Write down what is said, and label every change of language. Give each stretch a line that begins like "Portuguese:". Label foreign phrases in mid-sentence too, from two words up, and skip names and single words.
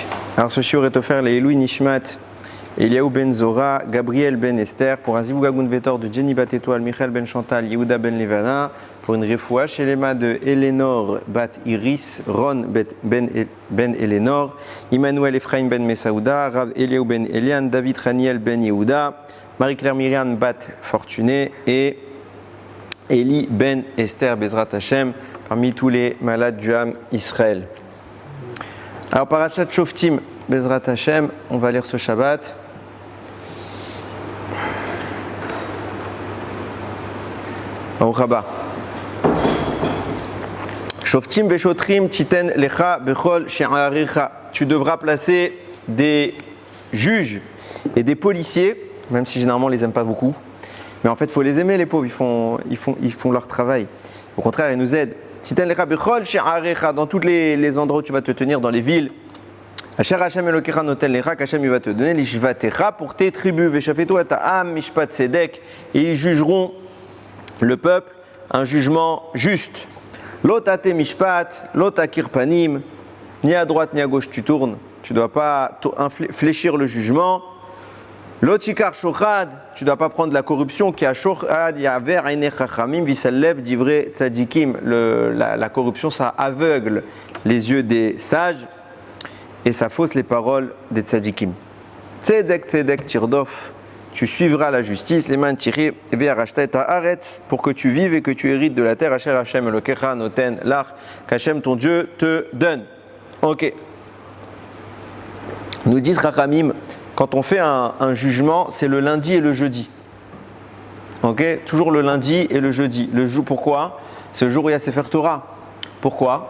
French: Alors ce shiur est offert les
Hebrew: לעילוי נשמת,
French: Eliaou ben Zora, Gabriel ben Esther, pour un
Hebrew: זיווג הגון ותור
French: de Jenny Bat Étoile, Michael ben Chantal, Yehuda ben Levana, pour une
Hebrew: רפואה שלמה
French: de Eleanor Bat Iris, Ron ben Eleanor, Emmanuel Ephraim ben Mesaouda, Rav Eliaou ben Elian, David Raniel ben Yehuda, Marie-Claire Myriam Bat Fortuné et Eli ben Esther
Hebrew: בעזרת השם,
French: parmi tous les malades du
Hebrew: עם ישראל.
French: Alors,
Hebrew: פרשת שופטים בעזרת השם,
French: on va lire ce Shabbat.
Hebrew: ברוך הבא. שפטים ושטרים תתן לך בכל שעריך.
French: Tu devras placer des juges et des policiers, même si généralement on les aime pas beaucoup. Mais en fait, il faut les aimer, les pauvres, ils font leur travail. Au contraire, ils nous aident.
Hebrew: תתן לך בכל שעריך,
French: dans tous les endroits où tu vas te tenir, dans les villes.
Hebrew: אשר ה׳ אלוקיך נותן לך,
French: qu'Hashem il va te donner l'ishvatecha pour tes tribus.
Hebrew: ושפטו את העם משפט צדק,
French: et ils jugeront le peuple un jugement juste.
Hebrew: לא תטה משפט לא תכיר פנים,
French: ni à droite ni à gauche tu tournes. Tu ne dois pas fléchir le jugement.
Hebrew: לא תקח שחד,
French: tu ne dois pas prendre la corruption qui a
Hebrew: שחד יעור עיני חכמים ויסלף דברי צדיקים.
French: La corruption, ça aveugle les yeux des sages et ça fausse les paroles des tzadikim.
Hebrew: צדק צדק תרדף,
French: tu suivras la justice, les mains tirées, pour que tu vives et que tu hérites de la terre.
Hebrew: אשר ה׳ אלוקיך נותן לך,
French: qu'Hashem ton Dieu te donne. Ok. Nous disent Chachamim, quand on fait un jugement, c'est le lundi et le jeudi. Ok. Toujours le lundi et le jeudi. Le jour, pourquoi? C'est le jour où il y a
Hebrew: ספר תורה.
French: Pourquoi?